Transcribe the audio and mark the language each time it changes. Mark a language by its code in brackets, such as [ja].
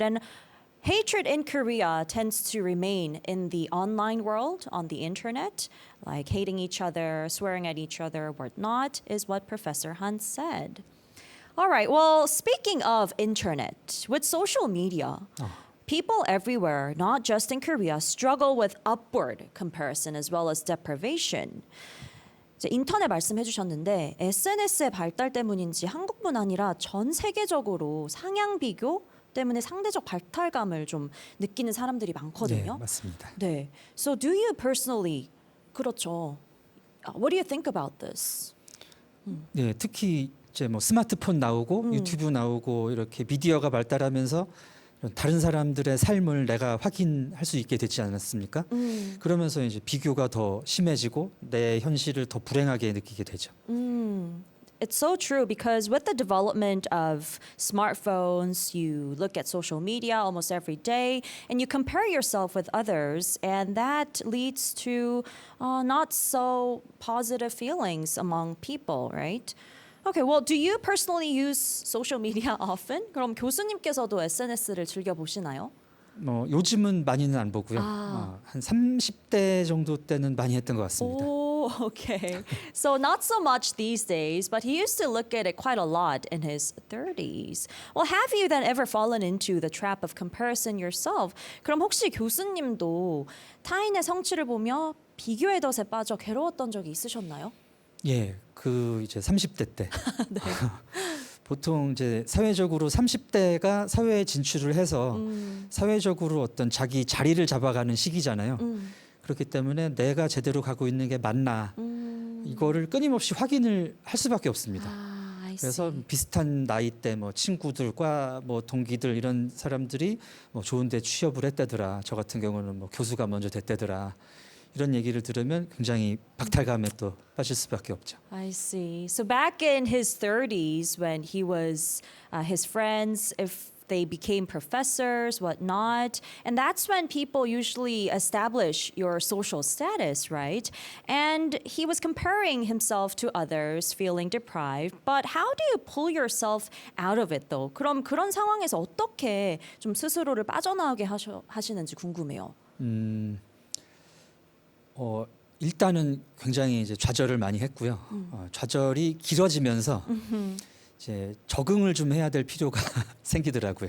[en] And hatred in Korea tends to remain in the online world, on the internet, like hating each other, swearing at each other, whatnot, is what Professor Han said. All right, well, speaking of internet, with social media, people everywhere, not just in Korea, struggle with upward comparison as well as deprivation. [ko] 이제 인터넷 말씀해 주셨는데 SNS의 발달 때문인지 한국뿐 아니라 전 세계적으로 상향 비교 때문에 상대적 발탈감을 좀 느끼는 사람들이 네, 많거든요. 맞습니다. 네. [en] So do you personally [ko] 그렇죠. [en] What do you think about this? [ko] 네, 특히 이제 뭐 스마트폰 나오고 유튜브 나오고 이렇게 미디어가 발달하면서 다른 사람들의 삶을 내가 확인할 수 있게 되지 않았습니까? 그러면서 이제 비교가 더 심해지고 내 현실을 더 불행하게 느끼게 되죠. [en] It's so true because with the development of smartphones, you look at social media almost every day and you compare yourself with others, and that leads to not so positive feelings among people, right? Okay, well, do you personally use social media often? [ko] 그럼 교수님께서도 SNS를 즐겨 보시나요? 뭐 요즘은 많이는 안 보고요. 한 30대 정도 때는 많이 했던 것 같습니다. [en] Oh, okay. So not so much these days, but he used to look at it quite a lot in his 30s. Well, have you then ever fallen into the trap of comparison yourself? [ko] 그럼 혹시 교수님도 타인의 성취를 보며 비교의 덫에 빠져 괴로웠던 적이 있으셨나요? 예, 그 이제 30대 때. 보통 이제 사회적으로 30대가 사회에 진출을 해서 사회적으로 어떤 자기 자리를 잡아가는 시기잖아요. 그렇기 때문에 내가 제대로 가고 있는 게 맞나 이거를 끊임없이 확인을 할 수밖에 없습니다. [en] I [ko] 그래서 [en] see. [ko] 비슷한 나이대 뭐 친구들과 뭐 동기들 이런 사람들이 뭐 좋은데 취업을 했다더라. 저 같은 경우는 뭐 교수가 먼저 됐다더라. 이런 얘기를 들으면 굉장히 박탈감에 또 빠질 수밖에 없죠. [en] I see. So back in his 30s, when he was his friends, if they became professors, whatnot, and that's when people usually establish your social status, right? And he was comparing himself to others, feeling deprived. But how do you pull yourself out of it, though? [ko] 그럼 그런 상황에서 어떻게 좀 스스로를 빠져나오게 하시는지 궁금해요. 일단은 굉장히 이제 좌절을 많이 했고요. 좌절이 길어지면서 이제 적응을 좀 해야 될 필요가 생기더라고요.